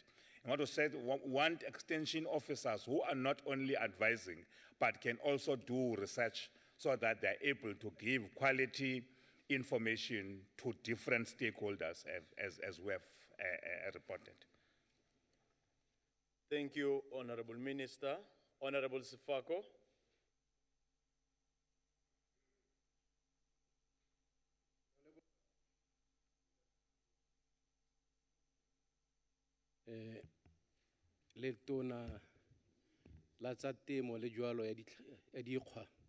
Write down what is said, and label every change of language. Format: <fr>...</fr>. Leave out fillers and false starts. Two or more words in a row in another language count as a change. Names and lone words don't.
<en>I want to say, want extension officers who are not only advising, but can also do research so that they're able to give quality information to different stakeholders as we have reported. Thank you, Honorable Minister. Honorable Sifako.</en> <tn>Le tona la tsa temo le jwalo ya dikgwa.</tn>